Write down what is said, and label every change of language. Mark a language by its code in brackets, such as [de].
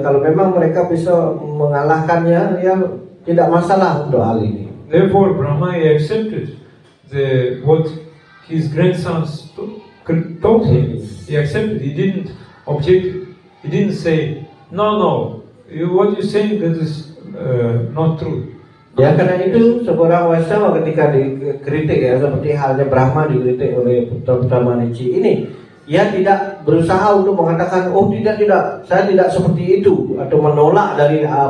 [id] Kalau memang mereka bisa mengalahkannya ya tidak masalah untuk hal ini. [en] Therefore, Brahma accepted what his grandsons told him. He accepted. He didn't object. He didn't say, no, what you're saying that is not true. [id] Ya karena itu seorang Vaishnava ketika dikritik ya seperti halnya Brahma dikritik oleh putra-putra Marici ini, ia tidak berusaha untuk mengatakan tidak, saya tidak seperti itu atau menolak dari